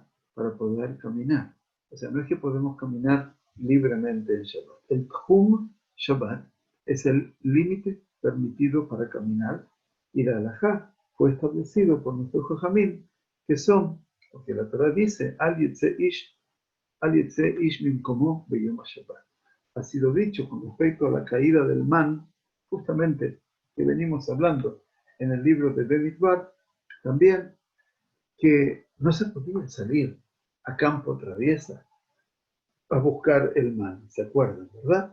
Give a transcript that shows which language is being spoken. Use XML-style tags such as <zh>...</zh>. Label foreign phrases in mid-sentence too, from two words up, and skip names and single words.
<es>Para poder caminar. O sea, no es que podemos caminar libremente en Shabbat. El</es> <he>תחום שבת</he> <es>es el límite permitido para caminar y la halajá fue establecido por nuestros jajamim, que son, porque la Torah dice,</es> <he>אל יצא איש ממקומו ביום שבת.</he> <es>Ha sido dicho con respecto a la caída del man, justamente que venimos hablando en el libro de Bemidbar, también que no se podía salir a campo traviesa a buscar el man, ¿se acuerdan, verdad?</es>